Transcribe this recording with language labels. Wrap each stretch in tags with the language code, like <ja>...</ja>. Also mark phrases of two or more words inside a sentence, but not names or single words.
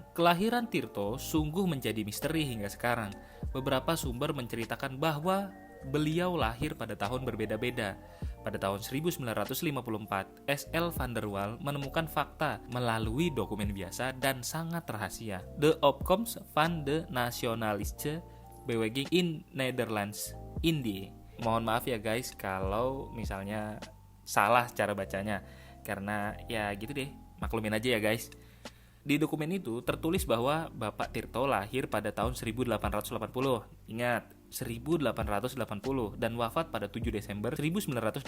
<id>Kelahiran Tirto sungguh menjadi misteri hingga sekarang. Beberapa sumber menceritakan bahwa beliau lahir pada tahun berbeda-beda. Pada tahun 1954, S.L. van der Waal menemukan fakta melalui dokumen biasa dan sangat rahasia. De Opkomst van de Nationalistische Beweging in Netherlands, Indie. Mohon maaf ya guys kalau misalnya salah cara bacanya, karena ya gitu deh, maklumin aja ya guys. Di dokumen itu tertulis bahwa Bapak Tirto lahir pada tahun 1880. Ingat, 1880 dan wafat pada 7 Desember 1918.</id>